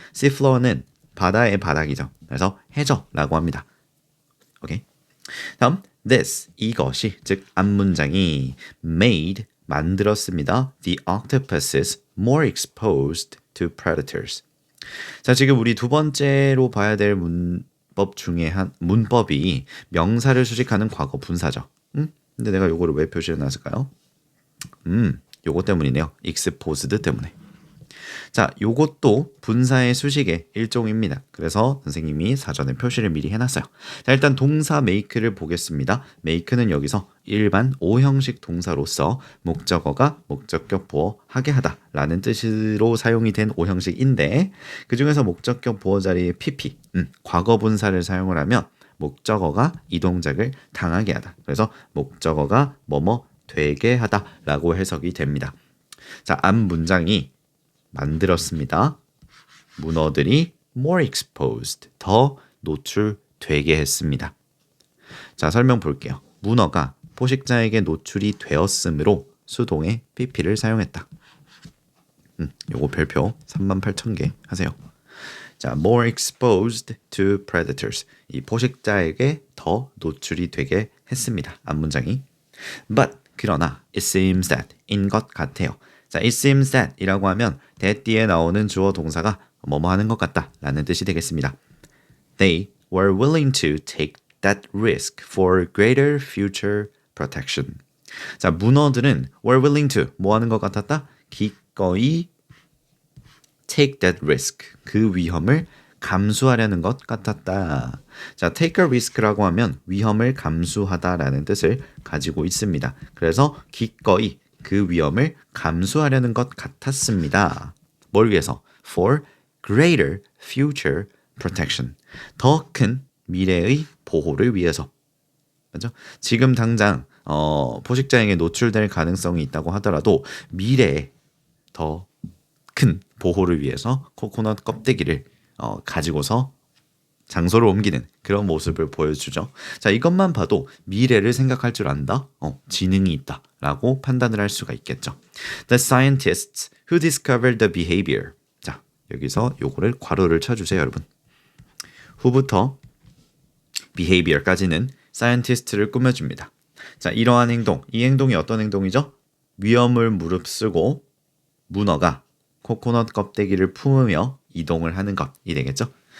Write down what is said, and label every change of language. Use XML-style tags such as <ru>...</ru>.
<en>sea floor</en> <ko>는 바다의 바닥이죠. 그래서 해저라고 합니다. 오케이. 다음 this, 이것이, 즉 앞문장이 made, 만들었습니다.</ko> <en>The octopuses more exposed to predators.</en> <ko>자, 지금 우리 두 번째로 봐야 될 문법 중에 한 문법이 명사를 수식하는 과거 분사죠. 근데 내가 요거를 왜 표시해 놨을까요? 요거 때문이네요. exposed 때문에. 자, 요것도 분사의 수식의 일종입니다. 그래서 선생님이 사전에 표시를 미리 해놨어요. 자, 일단 동사 make를 보겠습니다. make는 여기서 일반 O형식 동사로서 목적어가 목적격 보어 하게 하다 라는 뜻으로 사용이 된 O형식인데 그 중에서 목적격 보어 자리에 pp, 과거 분사를 사용을 하면 목적어가 이 동작을 당하게 하다. 그래서 목적어가 뭐뭐 되게 하다 라고 해석이 됩니다. 자, 앞 문장이 만들었습니다. 문어들이</ko> <en>more exposed,</en> <ko>더 노출되게 했습니다. 자, 설명 볼게요. 문어가 포식자에게 노출이 되었으므로 수동의 pp를 사용했다. 요거 별표 38,000개 하세요.</ko> <en>자, more exposed to predators.</en> <ko>이 포식자에게 더 노출이 되게 했습니다. 앞 문장이. But 그러나</ko> <en>it seems that</en> <ko>인 것 같아요. 자, it seems that 이라고 하면 that 뒤에 나오는 주어 동사가 뭐뭐 하는 것 같다 라는 뜻이 되겠습니다.</ko> <en>They were willing to take that risk for greater future protection.</en> <ko>자, 문어들은</ko> <en>were willing to</en> <ko>뭐 하는 것 같았다? 기꺼이</ko> <en>take that risk</en> <ko>그 위험을 감수하려는 것 같았다. 자,</ko> <en>take a risk</en> <ko>라고 하면 위험을 감수하다라는 뜻을 가지고 있습니다. 그래서 기꺼이 그 위험을 감수하려는 것 같았습니다. 뭘 위해서?</ko> <en>For greater future protection.</en> <ko>더 큰 미래의 보호를 위해서. 맞죠? 지금 당장 포식자에게 노출될 가능성이 있다고 하더라도 미래에 더 큰 보호를 위해서 코코넛 껍데기를 가지고서 장소를 옮기는 그런 모습을 보여주죠. 자, 이것만 봐도 미래를 생각할 줄 안다, 지능이 있다 라고 판단을 할 수가 있겠죠.</ko> <en>The scientists who discovered the behavior.</en> <ko>자, 여기서 요거를 괄호를 쳐주세요, 여러분. 후부터 behavior까지는 scientist를 꾸며줍니다. 자, 이러한 행동, 이 행동이 어떤 행동이죠? 위험을 무릅쓰고 문어가 코코넛 껍데기를 품으며 이동을 하는 것이 되겠죠.</ko>